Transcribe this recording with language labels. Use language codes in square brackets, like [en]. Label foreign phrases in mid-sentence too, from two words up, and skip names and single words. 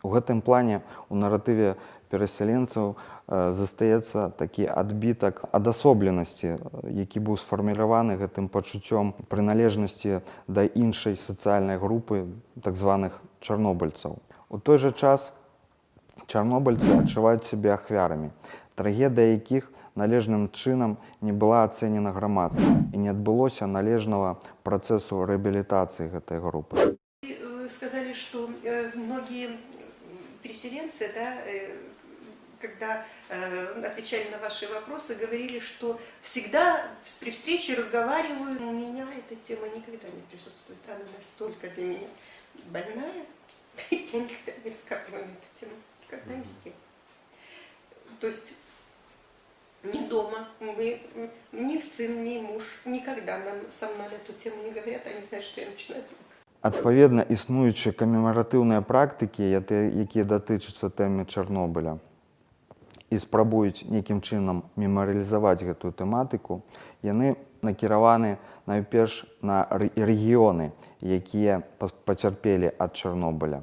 [be] У гэтым плане у наратыве перасяленцаў застаецца такі адбітак адасобленасці, які быў сфарміраваны гэтым пачуццём прыналежнасці да іншай сацыяльнай групы так званых чарнобыльцаў. У той жа час чарнобыльцы адчуваюць сябе ахвярамі, трагедыя якіх належным чынам не была ацэнена грамадствам і не адбылося належнага працэсу рэабілітацыі гэтай групы. [ru] Вы сказали, что многие переселенцы, да, когда отвечали на ваши вопросы, говорили, что всегда при встрече разговаривают. У меня эта тема никогда не присутствует. Она настолько для меня больная. Я никогда не рассказываю на эту тему. Никогда ни с кем. То есть ни дома, ни сын, ни муж никогда со мной на эту тему не говорят. Они знают, что я начинаю плакать. [be] Адпаведна, існуючыя камемаратыўныя практыкі, якія датычацца тэмы Чарнобыля і спрабуюць нейкім чынам мемарыялізаваць гэтую тэматыку, яны накіраваны найперш на рэгіёны, якія пацярпелі ад Чарнобыля.